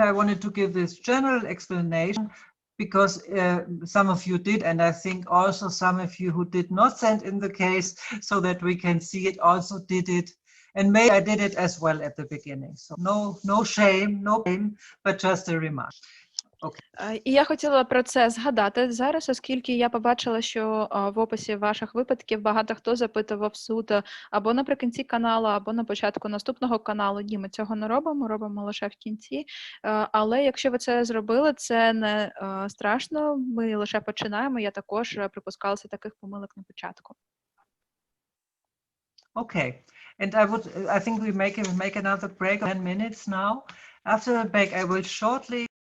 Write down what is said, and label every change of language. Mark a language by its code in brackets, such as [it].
[en] I wanted to give this general explanation because some of you did, and I think also some of you who did not send in the case, so that we can see it also did it. And maybe I did it as well at the beginning. So no shame, no blame, but just a remark. [uk] І я хотіла про це згадати зараз, оскільки я побачила, що в описі ваших випадків багато хто запитував суд або наприкінці каналу, або на початку наступного каналу. Ні, ми цього не робимо, робимо лише в кінці. Але якщо ви це зробили, це не страшно, ми лише починаємо. Я також припускалася таких помилок на початку. [en] Okay, and I think we make another break of 10 minutes now. After the break, I will shortly